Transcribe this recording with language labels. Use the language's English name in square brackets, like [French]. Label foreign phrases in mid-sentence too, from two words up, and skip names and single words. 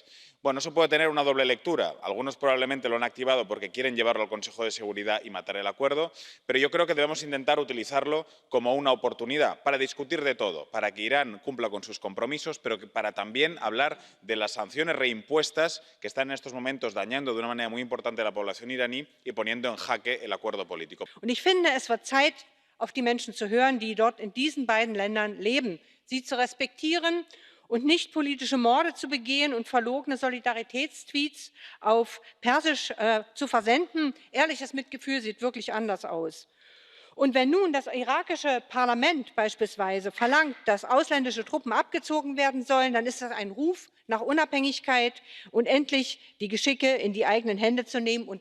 [Spanish] Bueno, eso puede tener una doble lectura. Algunos probablemente lo han activado porque quieren llevarlo al Consejo de Seguridad y matar el acuerdo, pero yo creo que debemos intentar utilizarlo como una oportunidad para discutir de todo, para que Irán cumpla con sus compromisos, pero para también hablar de las sanciones reimpuestas que están en estos momentos dañando de una manera muy importante a la población iraní y poniendo en jaque el acuerdo político. [German] Und ich finde, es wird Zeit, auf die Menschen zu hören, die dort in diesen beiden Ländern leben, sie zu respektieren und nicht politische Morde zu begehen und verlogene Solidaritätstweets auf Persisch zu versenden. Ehrliches Mitgefühl sieht wirklich anders aus. Und wenn nun das irakische Parlament beispielsweise verlangt, dass ausländische Truppen abgezogen werden sollen, dann ist das ein Ruf nach Unabhängigkeit und endlich die Geschicke in die eigenen Hände zu nehmen.